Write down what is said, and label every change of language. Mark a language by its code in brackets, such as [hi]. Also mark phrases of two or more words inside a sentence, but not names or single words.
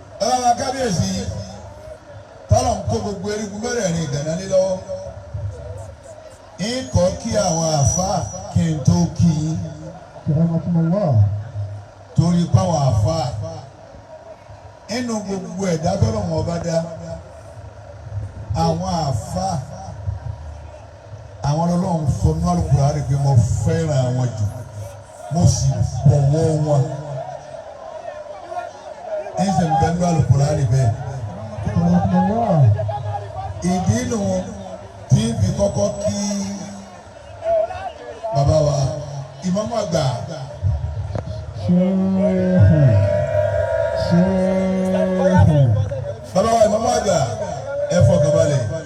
[yo] Ọlọ́run kábíyèsí, tọ́lọ̀ ń kó gbogbo erigun mẹ́rẹ̀ẹ̀rin Ìgànnà lé lọ́wọ́. Ń kọ́ kí àwọn àfáà kí n tó kí yín. [ar] كرمكم الله. [yo] Torí páwọn àfáà, nínú gbogbo ẹ̀dá tọ́lọ́run ọba dá, àwọn àfáà, àwọn Ọlọ́run sọ nínú Al-Qur'ani pé mo fẹ́ràn wọn jù, mo sì bọ̀wọ̀ wọn. Ń sì ń bẹ nínú Al-Qur'ani bẹ́ẹ̀. [ar] كرمكم الله. [yo] Ìdí nu tí ń fi kọ́kọ́ kí bàbá wa, ìmáàmù àgbà. [ar] شيخ، شيخ. [yo] Bàbá wa, ìmáàmù àgbà, ẹ fọkàn balẹ̀.